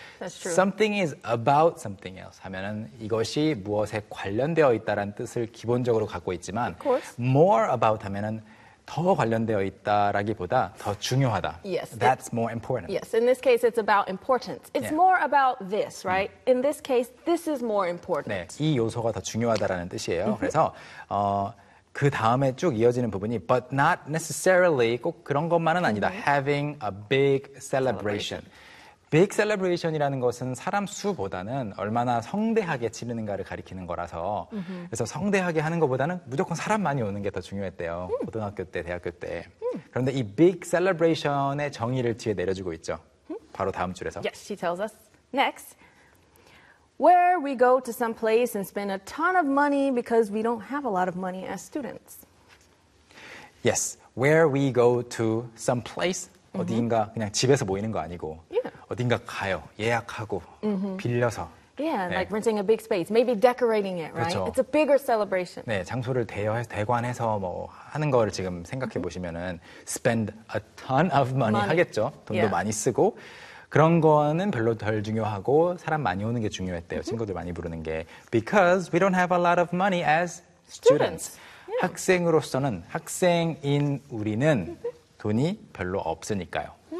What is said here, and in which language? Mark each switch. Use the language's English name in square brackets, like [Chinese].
[English] That's true. Something is about something else. [Korean] 하면은 이것이 무엇에 관련되어 있다라는 뜻을 기본적으로 갖고 있지만 [English] Of course. more about [Korean] 하면은 더 관련되어 있다라기보다 더 중요하다. [English] Yes, That's more important. Yes, in this case, it's about importance. It's more about this, right? In this case, this is more important. [Korean] 네, 이 요소가 더 중요하다라는 뜻이에요. 그래서 그 다음에 쭉 이어지는 부분이 [English] but not necessarily [Korean] 꼭 그런 것만은 아니다. [English] Having a big celebration. [Korean] Big celebration이라는 것은 사람 수보다는 얼마나 성대하게 치르는가를 가리키는 거라서 그래서 성대하게 하는 것보다는 무조건 사람 많이 오는 게 더 중요했대요. 고등학교 때, 대학교 때. 그런데 이 big celebration의 정의를 뒤에 내려주고 있죠. 바로 다음 줄에서. [English] Yes, she tells us. Next. Where we go to some place and spend a ton of money because we don't have a lot of money as students. Yes, where we go to some place. [Korean] 어디인가 그냥 집에서 모이는 거 아니고 어딘가 가요. 예약하고 빌려서. [English] Yeah, [Korean] 네. [English] like renting a big space. Maybe decorating it, right? [Korean] 그렇죠. [English] It's a bigger celebration. [Korean] 네, 장소를 대관해서 뭐 하는 거를 지금 생각해 보시면은 [English] spend a ton of money [Korean] 하겠죠. 돈도 많이 쓰고 그런 거는 별로 덜 중요하고 사람 많이 오는 게 중요했대요. 친구들 많이 부르는 게 [English] because we don't have a lot of money as students. Yeah. [Korean] 학생으로서는 학생인 우리는 돈이 별로 없으니까요.